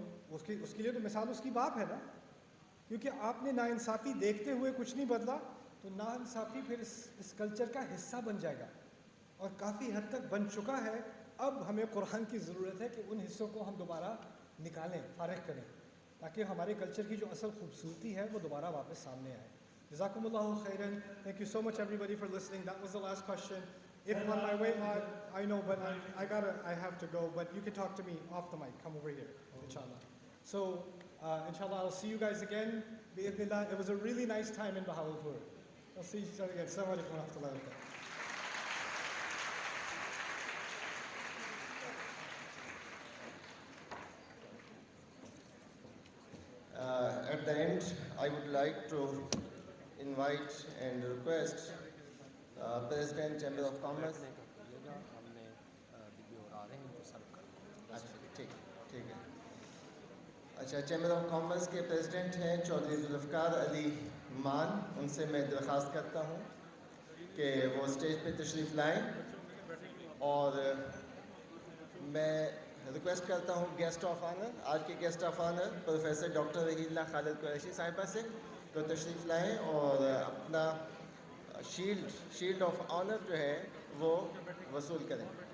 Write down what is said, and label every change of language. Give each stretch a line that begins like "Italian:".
Urdu: اس کے لیے تو مثال اس کی باپ ہے نا۔ کیونکہ آپ نے ناانصافی دیکھتے ہوئے کچھ نہیں بدلا تو ناانصافی پھر اس کلچر کا حصہ بن جائے گا، اور کافی حد تک بن چکا ہے۔ اب ہمیں قرآن کی ضرورت ہے کہ ان حصوں کو ہم دوبارہ نکالیں، فارغ کریں، تاکہ ہمارے کلچر کی جو اصل خوبصورتی ہے وہ دوبارہ واپس سامنے آئے۔ جزاکم اللہ خیراً.
English: Thank you so much everybody for listening. That was the last question. If on my way out, I know, but I have to go, but you can talk to me off the mic. Come over here, inshallah. So, inshallah, I'll see you guys again. Bi'idhnillah. It was a really nice time in Bahawalpur. I'll see you again. Assalamu alaikum wa rahmatullahi wa barakatuh. At the end, I would like to invite and request President Chamber of Commerce.
Urdu: ٹھیک ہے اچھا، chamber of commerce کے president ہیں چودھری ذوالفقار علی مان، ان سے میں درخواست کرتا ہوں کہ وہ اسٹیج پہ تشریف لائیں، اور میں ریکویسٹ کرتا ہوں گیسٹ آف آنر، آج کے guest of honour professor doctor Raheel اللہ خالد قریشی صاحبہ سے تو تشریف لائیں اور اپنا شیلڈ آف آنر جو ہے وہ وصول کریں۔